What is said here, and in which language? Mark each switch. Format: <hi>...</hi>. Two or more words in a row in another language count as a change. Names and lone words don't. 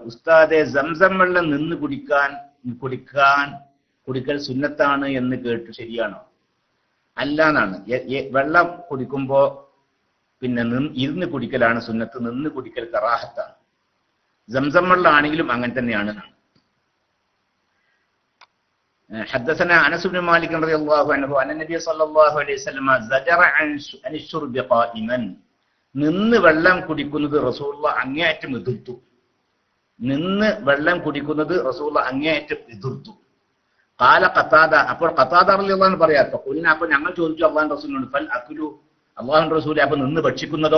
<ml>ഉസ്താദെ, സംസം വെള്ളം നിന്ന് കുടിക്കൽ സുന്നത്താണ് എന്ന് കേട്ടു, ശരിയാണോ? അല്ല എന്നാണ്. വെള്ളം കുടിക്കുമ്പോ ഇരുന്ന് കുടിക്കലാണ് സുന്നത്ത്, നിന്ന് കുടിക്കൽ കറാഹത്താണ്. സംസം വെള്ളം ആണെങ്കിലും അങ്ങനെ തന്നെയാണ്.</ml> <ar>حدثنا أنس بن مالك رضي الله عنه أن النبي صلى الله عليه وسلم زجر عن الشرب قائما.</ar> <ml>നിന്ന് വെള്ളം കുടിക്കുന്നത് റസൂലുള്ള അങ്ങേയറ്റം എതിർത്തു. നിന്ന് വെള്ളം കുടിക്കുന്നത് റസൂലുള്ള അങ്ങേയറ്റം എതിർത്തു.</ml> <ar>قال قتادة,</ar> <ml>അപ്പോൾ ഖത്താദ</ml> <ar>رضي الله عنه</ar> <ml>പറയാ, അപ്പൊ ഞങ്ങൾ ചോദിച്ചു അല്ലാഹുവിന്റെ റസൂലിനോട്,</ml> <ar>فالأكل,</ar> <ml>അല്ലാഹുവിന്റെ റസൂലെ, അപ്പൊ നിന്ന് ഭക്ഷിക്കുന്നതോ?</ml>